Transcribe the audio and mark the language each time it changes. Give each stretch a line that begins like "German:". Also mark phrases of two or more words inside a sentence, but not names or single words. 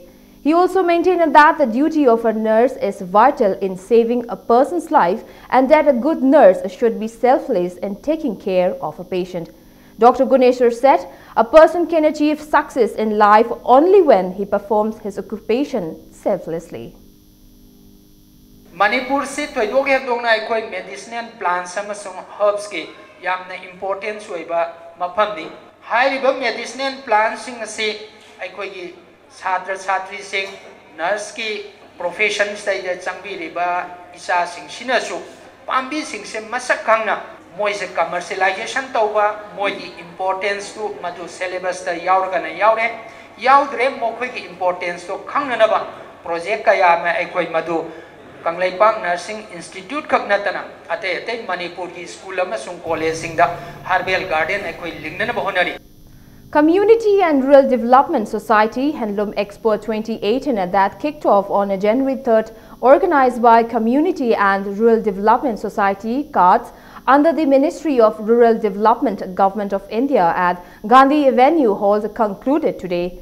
English: He also maintained that the duty of a nurse is vital in saving a person's life and that a good nurse should be selfless in taking care of a patient. Dr. Guneshwar said a person can achieve success in life only when he performs his occupation selflessly.
Manipuri: Manipur se toidog hebdongna aikoi
English: medicinal plants
Manipuri: amasung herbs ke yamna importance oiba mafamni. Hairiba
English: medicinal plants
Manipuri: sing ase aikoi gi Chhatra Chhatri sing nurse ki profession stay changbi riba isa sing sinasu pambi sing se masak khangna moise commercialization tauba moigi importance to madu syllabus ta yaurgana yaudre mokhoi ki importance to khangnaba project kaya ma aikoi madu Kanglaipak Nursing Institute Kaknatana ate Manipur ki school amasung college singda
English: Herbal Garden
Manipuri: aikoi lingnana bahonari.
English: Community and Rural Development Society Handloom Expo 2018 that kicked off on January 3rd, organized by Community and Rural Development Society (CARDS) under the Ministry of Rural Development, Government of India at Gandhi Avenue Hall concluded today.